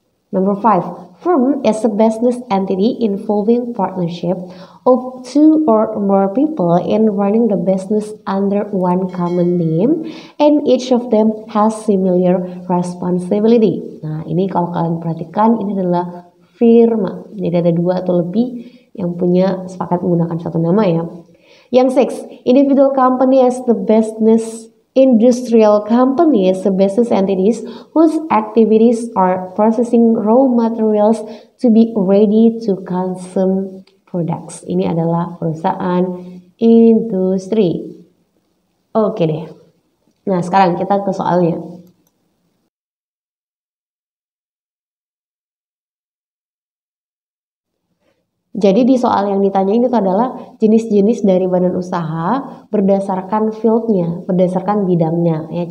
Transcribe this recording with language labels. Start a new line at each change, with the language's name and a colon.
English: Number 5, firm is a business entity involving partnership of 2 or more people in running the business under one common name and each of them has similar responsibility.
Indonesian: Nah ini kalau kalian perhatikan ini adalah firma. Jadi ada 2 atau lebih yang punya sepakat menggunakan satu nama ya.
English: Yang 6, individual company as the business. Industrial companies, business entities whose activities are processing raw materials to be ready to consume products.
Indonesian: Ini adalah perusahaan industri. Oke deh. Nah sekarang kita ke soalnya. Jadi di soal yang ditanyain itu adalah jenis-jenis dari badan usaha berdasarkan fieldnya, berdasarkan bidangnya ya.